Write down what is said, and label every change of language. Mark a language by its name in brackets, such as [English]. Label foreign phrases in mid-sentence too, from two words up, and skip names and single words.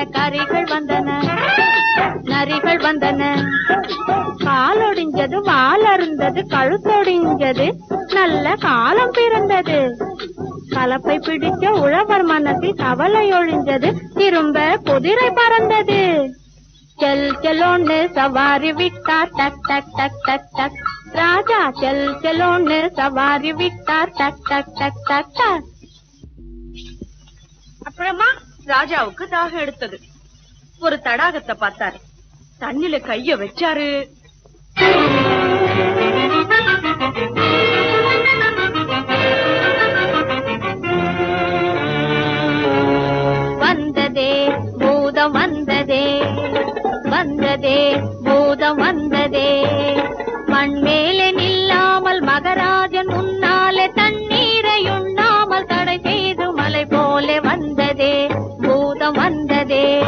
[Tamil] கரிகள் வந்தன நரிகள் வந்தன. காலொடிஞ்சது வால் அருந்தது கழுத்தொடிஞ்சது நல்ல காலம் பிறந்தது. கலப்பை பிடிச்ச உழவர் மனத்தில் கவலை ஒழிஞ்சது, திரும்ப குதிரை பறந்தது. [Hindi] चल चलो ने सवारी विटा टक टक टक टक टक, राजा चल चलो ने सवारी विटा टक टक टक टक टक. [Tamil] அப்புறமா ராஜாவுக்கு தாகம் எடுத்தது. ஒரு தடாகத்தை பார்த்தாரு. தண்ணில கைய வச்சாரு. வந்ததே பூதம் வந்ததே, வந்ததே பூதம் வந்ததே, மண் மேலே நில்லாமல் மகராஜன் முன்னாலே தண்ணீரை உண்ணாமல் தடை செய்து மலை போலே வந்ததே பூதம் வந்ததே.